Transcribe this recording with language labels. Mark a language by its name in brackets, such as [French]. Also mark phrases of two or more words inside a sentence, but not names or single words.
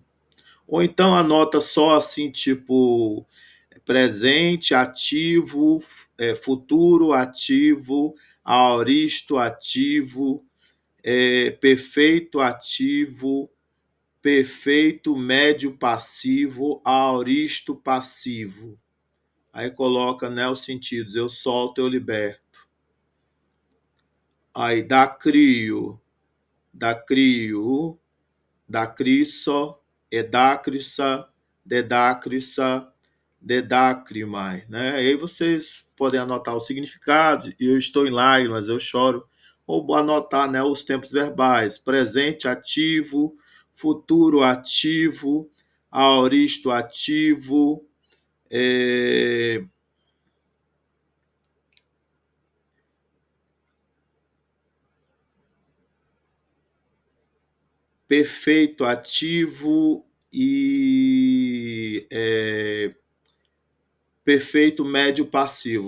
[Portuguese] Ou então anota só assim, tipo, presente, ativo, futuro, ativo, aoristo, ativo, perfeito, ativo, perfeito, médio, passivo, aoristo, passivo. Aí coloca, né, os sentidos, eu solto, eu liberto. Aí dá crio, [Greek] δακρύσω, ἐδάκρυσα, δεδάκρυσα, δεδάκρυμαι, [Portuguese] né? Aí vocês podem anotar o significado, e eu estou em lágrimas, eu choro, ou anotar, né, os tempos verbais, presente ativo, futuro ativo, aoristo ativo, perfeito ativo e perfeito médio passivo.